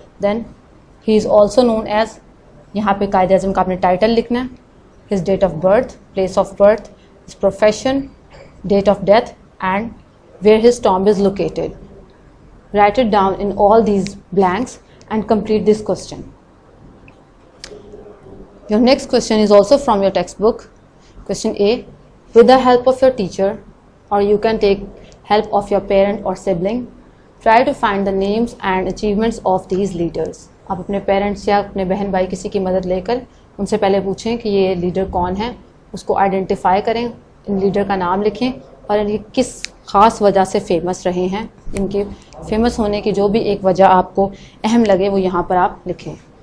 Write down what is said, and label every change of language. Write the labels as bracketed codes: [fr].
[en] then he is also known as, [ur] یہاں پہ قائد اعظم کا آپ نے ٹائٹل لکھنا ہے، [en] His date of birth, place of birth, his profession, date of death and where his tomb is located. Write it down in all these blanks and complete this question. Your next question is also from your textbook. Question A: with the help of your teacher, or you can take help of your parent or sibling, try to find the names and achievements of these leaders. [ur] آپ اپنے parents یا اپنے بہن بھائی کسی کی مدد لے کر ان سے پہلے پوچھیں کہ یہ لیڈر کون ہے، اس کو آئیڈینٹیفائی کریں، ان لیڈر کا نام لکھیں اور ان کی کس خاص وجہ سے فیمس رہے ہیں. ان کے فیمس ہونے کی جو بھی ایک وجہ آپ کو اہم لگے وہ یہاں پر آپ لکھیں.